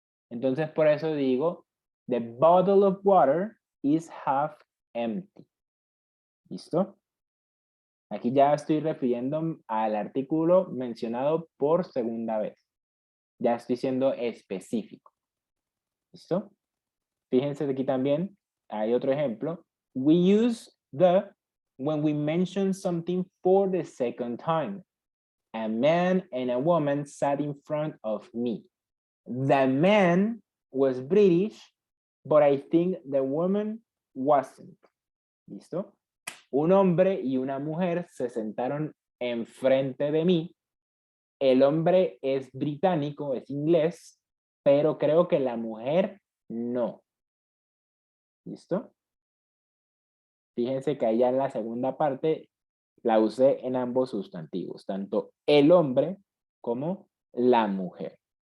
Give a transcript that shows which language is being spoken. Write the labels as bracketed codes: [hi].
[es] Entonces, por eso digo, [en] the bottle of water is half empty. [es] ¿Listo? Aquí ya estoy refiriendo al artículo mencionado por segunda vez. Ya estoy siendo específico. ¿Listo? Fíjense aquí también, hay otro ejemplo. [en] We use the when we mention something for the second time. A man and a woman sat in front of me. The man was British, but I think the woman wasn't. [es] ¿Listo? un hombre y una mujer se sentaron enfrente de mí. El hombre es británico, es inglés, pero creo que la mujer no. ¿Listo? Fíjense que allá en la segunda parte la usé en ambos sustantivos, tanto el hombre como la mujer.